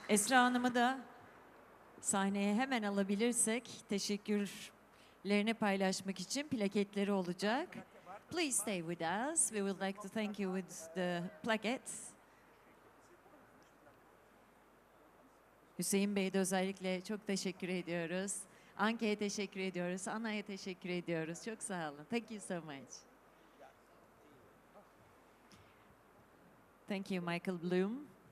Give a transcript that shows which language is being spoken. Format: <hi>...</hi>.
<tr>Esra Hanım'ı da sahneye hemen alabilirsek teşekkürlerini paylaşmak için plaketleri olacak.</tr> <en>Please stay with us. We would like to thank you with the plaquettes.</en> <tr>Hüseyin Bey'e de özellikle çok teşekkür ediyoruz. Anke'ye teşekkür ediyoruz. Hanna'ya teşekkür ediyoruz. Çok sağ olun.</tr> <en>Thank you so much. Thank you, Michael Blum.</en>